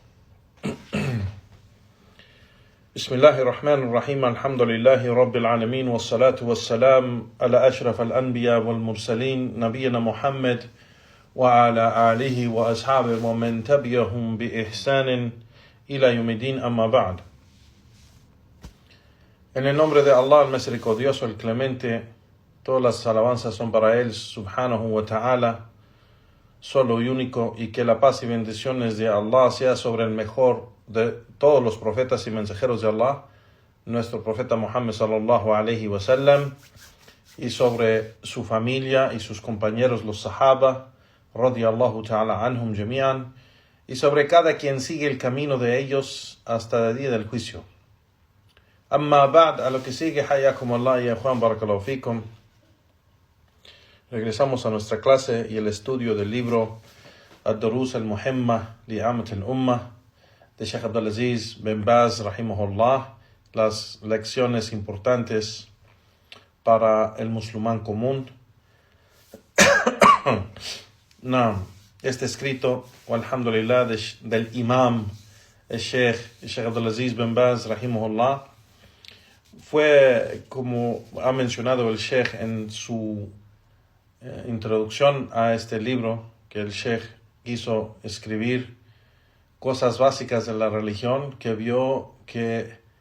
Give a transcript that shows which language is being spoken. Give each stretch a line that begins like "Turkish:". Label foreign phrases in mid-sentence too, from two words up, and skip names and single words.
Arabic: بسم الله الرحمن الرحيم. الحمد لله رب العالمين والصلاة والسلام على أشرف الأنبياء والمرسلين نبينا محمد وعلى آله وأصحابه ومن تبعهم بإحسان إلى يوم الدين, أما بعد.
Spanish: En el nombre de Allah, el misericordioso, el clemente, todas las alabanzas son para Él,
Arabic: سبحانه وتعالى,
Spanish: solo y único, y que la paz y bendiciones de Allah sea sobre el mejor de todos los profetas y mensajeros de Allah, nuestro profeta Muhammad
Arabic: صلى الله عليه وسلم,
Spanish: y sobre su familia y sus compañeros, los sahaba,
Arabic: رضي الله تعالى عنهم جميعا,
Spanish: y sobre cada quien sigue el camino de ellos hasta el día del juicio.
Arabic: أما بعد,
Spanish: a lo que sigue,
Arabic: حياكم الله يا Juan, بارك الله فيكم.
Spanish: Regresamos a nuestra clase y el estudio del libro Ad-Durus al-Muhimma li Amat al-Ummah de Sheikh Abdulaziz bin Baz rahimahullah, las lecciones importantes para el musulmán común. Este escrito, alhamdulillah, del imam el Sheikh Abdulaziz bin Baz rahimahullah, fue, como ha mencionado el Sheikh en su introducción a este libro, que el Sheikh quiso escribir cosas básicas de la religión, que vio que